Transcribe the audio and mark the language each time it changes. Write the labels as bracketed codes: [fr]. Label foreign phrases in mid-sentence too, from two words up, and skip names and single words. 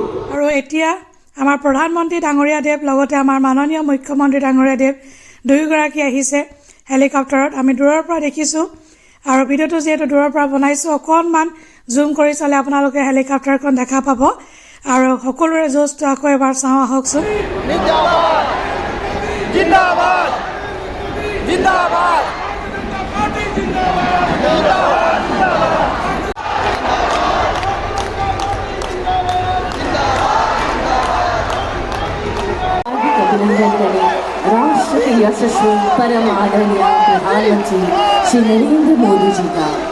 [as] আৰু এতিয়া আমাৰ প্ৰধানমন্ত্ৰী ডাঙৰীয়াদেৱ লগতে আমাৰ মাননীয় মুখ্যমন্ত্ৰী ডাঙৰীয়াদেৱ দুয়োগৰাকী আহিছে হেলিকপ্টাৰত আমি দূৰৰ পৰা দেখিছোঁ আৰু ভিডিঅ'টো যিহেতু দূৰৰ পৰা বনাইছোঁ অকণমান জুম কৰি চালে আপোনালোকে হেলিকপ্টাৰখন দেখা পাব আৰু সকলোৰে জোচটো আকৌ এবাৰ চাওঁ আহকচোন [hi] जिंदाबाद जिंदाबाद अभिनंदन करें राष्ट्र के यशस्वी परम आदरणीय प्रधानमंत्री श्री नरेंद्र मोदी जी का